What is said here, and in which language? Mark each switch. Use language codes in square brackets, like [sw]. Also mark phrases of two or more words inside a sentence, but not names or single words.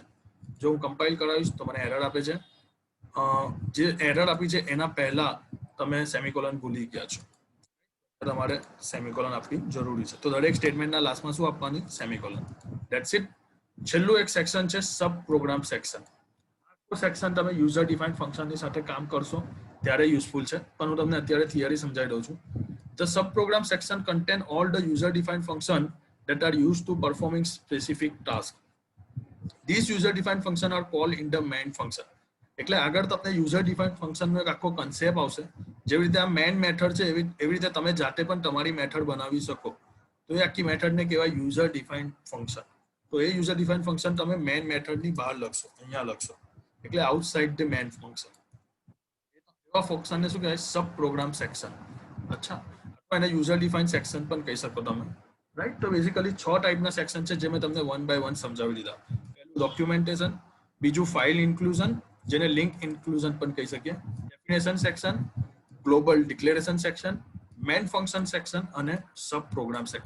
[gu] જો હું કમ્પાઇલ કરાવીશ તો મને એરર આપે છે. જે એરર આપી છે એના પહેલા તમે સેમિકોલન ભૂલી ગયા છો, તમારે સેમિકોલન આપવી જરૂરી છે. તો દરેક સ્ટેટમેન્ટના લાસ્ટમાં શું આપવાની, સેમિકોલન. [en] ધેટ્સ ઇટ. [gu] છેલ્લું એક સેક્શન છે [en] sub program section. [gu] આ સેક્શન તમે [en] user defined functionની [gu] સાથે કામ કરશો ત્યારે યુઝફુલ છે, પણ હું તમને અત્યારે થિયરી સમજાવી દઉં છું. [en] The subprogram section contain all the user-defined function that are used to performing specific task. These user-defined function are called in the main function. [gu] એટલે આગળ તમને [en] user-defined function [gu] નો એક આખો કન્સેપ્ટ આવશે. જેવી રીતે આ [en] main method [gu] છે એવી રીતે તમે જાતે પણ તમારી મેથડ બનાવી શકો. તો એ આખી મેથડને કહેવાય [en] user-defined function. [gu] તો એ [en] user-defined function [gu] તમે [en] main methodની [gu] બહાર લખશો, અહીંયા લખશો, એટલે [en] outside the main function. [gu] એવા ફંક્શનને શું કહેવાય, [en] sub program section. [gu] અચ્છા, એને [en] user define section [gu] પણ કહી શકો તમે, રાઈટ. તો બેઝિકલી 6 ટાઈપના સેક્શન છે જે મેં તમને [en] one by one [gu] સમજાવી દીધા. પહેલું ડોક્યુમેન્ટેશન, બીજું [en] file inclusion [gu] જેને [en] link inclusion [gu] પણ કહી શકીએ, [en] definition section, global declaration section, main function section [gu] અને [en] sub program section.